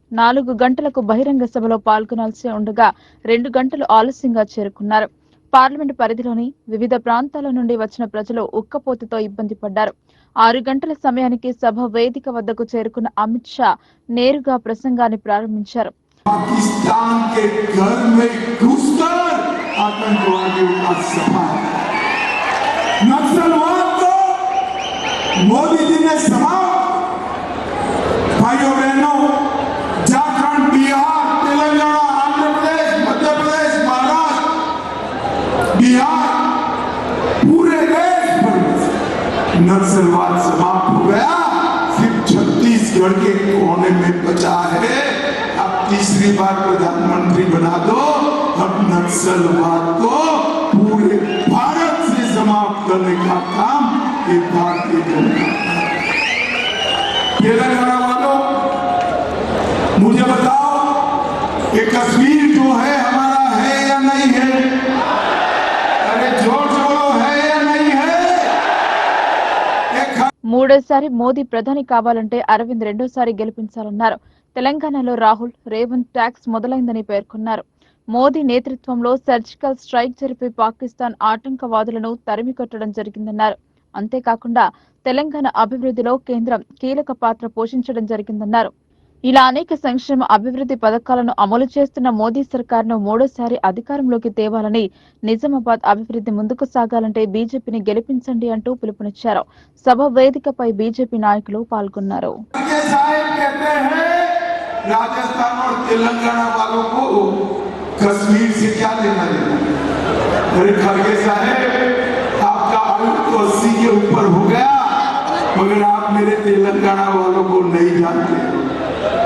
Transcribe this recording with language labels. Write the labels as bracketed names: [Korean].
[Telugu] 4 గంటలకు బహిరంగ సభలో పాల్గొనాల్సి ఉండగా 2 గంటలు ఆలస్యంగా చేరుకున్నారు. పార్లమెంట్ పరిధిలోని వివిధ ప్రాంతాల నుండి వచ్చిన ప్రజలు ఉక్కపోతతో ఇబ్బంది పడ్డారు. 6 గంటల సమయానికి సభ వేదిక వద్దకు చేరుకున్న అమిత్ షా నేరుగా ప్రసంగాన్ని ప్రారంభించారు. [Hindi] पाकिस्तान के घर में घुसकर आतंकवादियों का समाप्त, नक्सलवाद को मोदी जी ने समाप्त। भाइयों बहनों, झारखंड, बिहार, तेलंगाना, आंध्र प्रदेश, मध्य प्रदेश, महाराष्ट्र, बिहार, पूरे देश भर नक्सलवाद समाप्त हो गया। सिर्फ छत्तीसगढ़ के कोने में बचा है। तीसरी बार प्रधानमंत्री बना दो, हम नक्सलवाद को पूरे भारत से समाप्त करने का काम ये भारतीय जनता। तेलंगाना वालों, मुझे बताओ, ये कश्मीर जो है हमारा है या नहीं है? अरे जोर जोरो है या नहीं है? [Telugu] మూడోసారి మోదీ ప్రధాని కావాలంటే అరవింద్ రెండోసారి గెలిపించాలన్నారు. తెలంగాణలో రాహుల్, రేవంత్ ట్యాక్స్ మొదలైందని పేర్కొన్నారు. మోదీ నేతృత్వంలో సర్జికల్ స్ట్రైక్ జరిపి పాకిస్తాన్ ఆటంకవాదులను తరిమికొట్టడం జరిగిందన్నారు. అంతేకాకుండా తెలంగాణ అభివృద్ధిలో కేంద్రం కీలక పాత్ర పోషించడం జరిగిందన్నారు. ఇలా అనేక సంక్షేమ అభివృద్ధి పథకాలను అమలు చేస్తున్న మోదీ సర్కార్ను మూడోసారి అధికారంలోకి తేవాలని, నిజామాబాద్ అభివృద్ధి ముందుకు సాగాలంటే బీజేపీని గెలిపించండి అంటూ పిలుపునిచ్చారు. సభ వేదికపై బీజేపీ నాయకులు పాల్గొన్నారు. [Hindi] राजस्थान और तेलंगाना वालों को कश्मीर से क्या लेना देना? अरे खड़गे साहब, आपका आयु तो 80 के ऊपर हो गया, मगर आप मेरे तेलंगाना वालों को नहीं जानते।